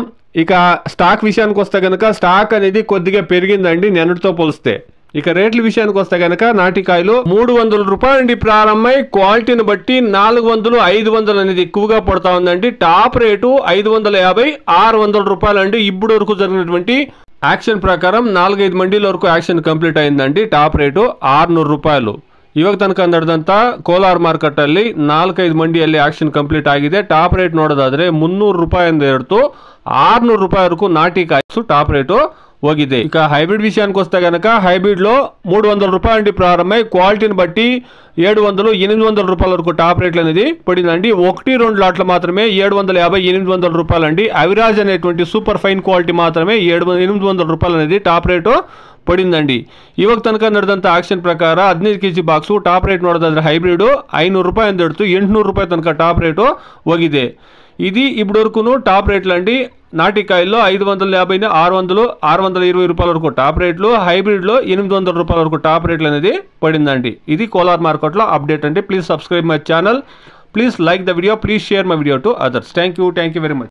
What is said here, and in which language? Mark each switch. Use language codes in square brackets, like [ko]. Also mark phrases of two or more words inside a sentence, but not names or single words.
[te] ఇక స్టాక్ విషయానికి వస్తే కనుక స్టాక్ అనేది కొద్దిగా పెరిగిందండి నిన్నటితో పోలిస్తే. ఇక రేట్ల విషయానికి వస్తే కనుక నాటికాయలు 300 రూపాయలు అండి ప్రారంభమై క్వాలిటీని బట్టి 400, 500 అనేది ఎక్కువగా పడతా ఉందండి. [en] top rate [te] 550, 600 రూపాయలు అండి. ఇప్పుడు వరకు జరిగినటువంటి యాక్షన్ ప్రకారం 4-5 ಮಂಡಿల వరకు [en] auction complete [te] ಅయిందండి. [en] top rate [kn] 600 ರೂಪಾಯಿ. ಇವಾಗ ತನಕ ನಡೆದಂತ ಕೋಲಾರ್ ಮಾರ್ಕೆಟ್ ಅಲ್ಲಿ 4-5 ಮಂಡಿಯಲ್ಲಿ [en] auction complete [kn] ಆಗಿದೆ. [en] top rate [kn] ನೋಡೋದಾದ್ರೆ 300 ರೂಪಾಯಿಂದ ಹಿಡಿದು 600 ರೂಪಾಯಿ ವರೆಗೂ ನಾಟಿ ಕಾಯಿಸು [en] top rate [kn] ಹೋಗಿದೆ. [te] ఇక హైబ్రిడ్ విషయానికి వస్తే కనుక హైబ్రిడ్ లో 300 రూపాయలు అండి ప్రారంభమై క్వాలిటీని బట్టి 700, 800 రూపాయల వరకు [en] top rates [te] అనేది పడిందండి. 1-2 లాట్లు మాత్రమే 750, 800 రూపాయలు అండి. అవిరాజ్ అనేటువంటి [en] super fine quality [te] మాత్రమే 800 రూపాయలు అనేది [en] top rate [te] ಪಡಿಂದಂడి. [kn] ಇವಾಗ ತನಕ ನಡೆದಂತ ಆಕ್ಷನ್ ಪ್ರಕಾರ 15 [en] kg box top rate [kn] ನೋಡೋದಾದ್ರೆ ಹೈಬ್ರಿಡ್ 500 ರೂಪಾಯಿಂದ ಹಿಡಿದು 800 ರೂಪಾಯಿ ತನಕ [en] top rate [kn] ಹೋಗಿದೆ. [te] ఇది ఇప్పుడు వరకును [en] top rates [te] అండి. నాటికాయల్లో 550, 600, 620 రూపాయల వరకు [en] top rates, [te] హైబ్రిడ్లో 800 రూపాయల వరకు [en] top rates [te] అనేది పడిందండి. ఇది కోలార్ మార్కెట్లో అప్డేట్ అండి. [en] Please subscribe my channel, please like the video, please share my video to others. Thank you very much.